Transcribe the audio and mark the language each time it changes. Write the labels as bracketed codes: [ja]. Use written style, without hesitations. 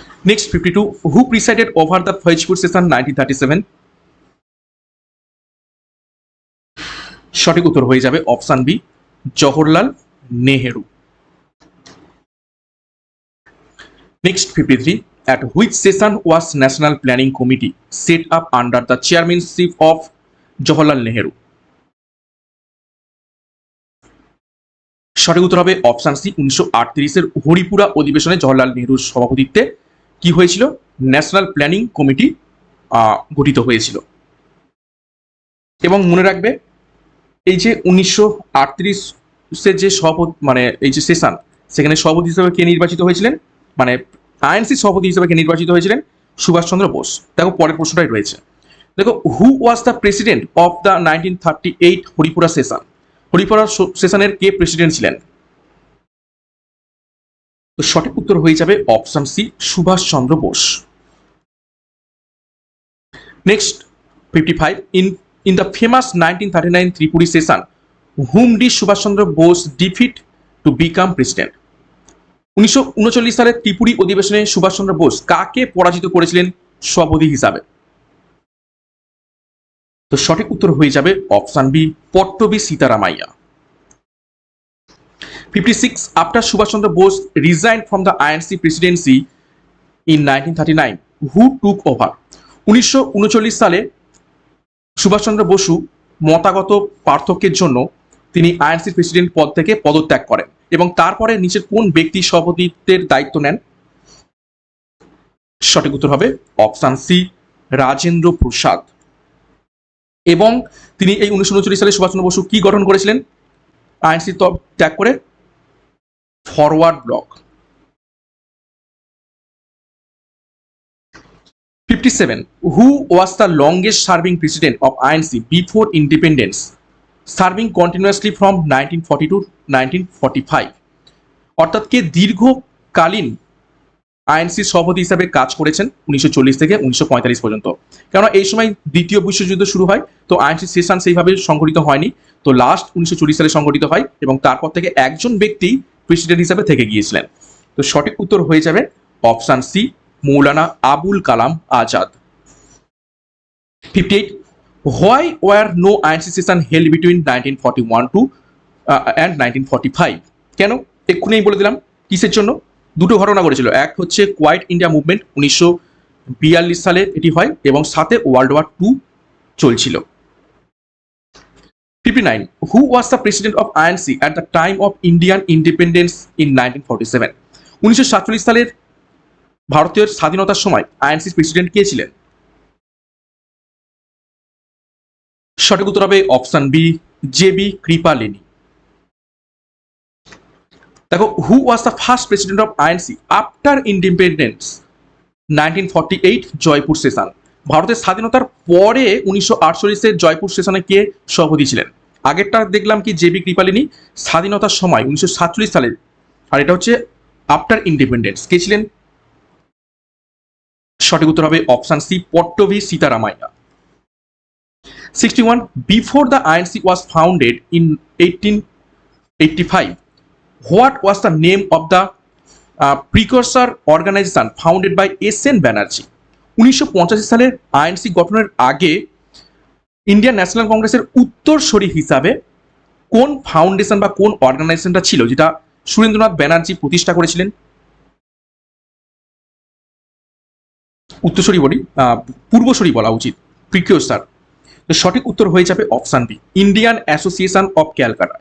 [en] Next 52, who presided over the Faizpur session 1937? [bn] সঠিক উত্তর হয়ে যাবে option B Jawaharlal Nehru. [en] Next 53, at which session was National Planning Committee set up under the chairmanship of Jawaharlal Nehru? [bn] সঠিক উত্তর হবে option C 1938-এর Haripura অধিবেশনে জওহরলাল নেহরুর সভাপতিত্বে কি হয়েছিল? ন্যাশনাল প্ল্যানিং কমিটি গঠিত হয়েছিল। এবং মনে রাখবে এই যে 1938-এর যে সভাপতি মানে এই যে সেশন, সেখানে সভাপতি হিসেবে কে নির্বাচিত হয়েছিলেন, মানে আইএনসি সভাপতি হিসেবে কে নির্বাচিত হয়েছিলেন? সুভাষচন্দ্র বোস। দেখো পরের প্রশ্নটাই রয়েছে, দেখো [en] Who was the president of the 1938 Haripura session? [bn] Haripura সেশনের কে প্রেসিডেন্ট ছিলেন? তো সঠিক উত্তর হয়ে যাবে option C Subhash Chandra Bose. [en] Next 55, in the famous 1939 Tripuri session, whom did Subhash Chandra Bose defeat to become president? [bn] 1939 সালের ত্রিপুরী অধিবেশনে সুভাষচন্দ্র বোস কাকে পরাজিত করেছিলেন সভাপতি হিসাবে? তো সঠিক উত্তর হয়ে যাবে option B Pattabhi Sitaramayya. [en] 56, after Subhash Bose resigned from the INC presidency in 1939, who took over? [bn] 1939 সালে সুভাষচন্দ্র বসু মতাগত পার্থক্যের জন্য তিনি আইএনসির প্রেসিডেন্ট পদ থেকে পদত্যাগ করেন এবং তারপরে নিচের কোন ব্যক্তি সভাপতিত্বের দায়িত্ব নেন? সঠিক উত্তর হবে অপশন সি রাজেন্দ্র প্রসাদ। এবং তিনি এই 1939 সালে সুভাষচন্দ্র বসু কি গঠন করেছিলেন আইএনসি ত্যাগ করে? Forward block. [en] 57, who was the longest serving president of INC before independence, serving continuously from 1940 to 1945? [bn] অর্থাৎ কে দীর্ঘকালীন আইএনসি সভাপতি হিসাবে কাজ করেছেন 1940 থেকে 1945 পর্যন্ত? কেননা এই সময় দ্বিতীয় বিশ্বযুদ্ধ শুরু হয়, তো আইএনসি সেশন সেইভাবে সংগঠিত হয়নি, তো লাস্ট 1940 সালে সংগঠিত হয় এবং তারপর থেকে একজন ব্যক্তি প্রেসিডেন্ট হিসাবে থেকে গিয়েছিলেন। তো সঠিক উত্তর হয়ে যাবে option C Maulana Abul Kalam Azad. [en] 58, why were no INC session held between 1941 to and 1945? [bn] কেন? এক্ষুনি বলে দিলাম কিসের জন্য। দুটো ঘটনা ঘটেছিল, এক হচ্ছে কোয়াইট ইন্ডিয়া মুভমেন্ট 1942 সালে এটি হয় এবং সাথে ওয়ার্ল্ড ওয়ার 2 চলছিল। [en] 59, who was the president of INC at the time of Indian independence in 1947? [bn] 1947 সালের ভারতীয় স্বাধীনতার সময় আইএনসির প্রেসিডেন্ট কে ছিলেন? সঠিক উত্তর হবে অপশন বি জেবি কৃপালিনী। [en] দেখো who was the first president of INC after independence 1948 Jaipur session? [bn] ভারতের স্বাধীনতার পরে 1948-এর জয়পুর সেশনে কে সভাপতি ছিলেন? আগেরটা দেখলাম কি জেবি কৃপালিনী, স্বাধীনতার সময় 1947 সালে, আর এটা হচ্ছে আফটার ইন্ডিপেন্ডেন্স, কে ছিলেন? সঠিক উত্তর হবে option C Pattabhi Sitaramayya. [en] 61, before the INC was founded in 1885, what was the name of the precursor organization founded by SN Banerjee? [bn] 1985 সালের আইএনসি গঠনের আগে ইন্ডিয়ান ন্যাশনাল কংগ্রেসের উত্তরসূরি হিসাবে কোন ফাউন্ডেশন বা কোন অর্গানাইজেশনটা ছিল যেটা সুরেন্দ্রনাথ ব্যানার্জি প্রতিষ্ঠা করেছিলেন? উত্তরসূরি বলি, পূর্বসূরি বলা উচিত, প্রিকিউরসার। তো সঠিক উত্তর হয়ে যাবে option B Indian association of Calcutta.